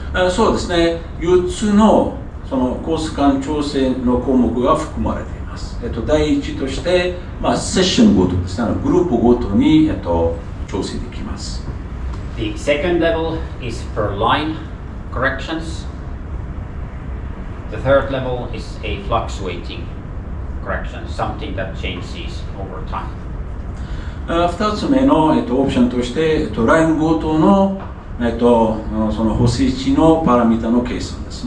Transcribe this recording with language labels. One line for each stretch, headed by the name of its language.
Japanese: そうですね、4つのそのコース間調整の項目が含まれています。第一として、セッションごとですね、グループごとに、調整できます。
English: The second level is per line corrections. The third level is a fluctuating correction, something that changes over time.
Japanese: 2つ目の、オプションとして、ラインごとのその補正値のパラミタの計算です。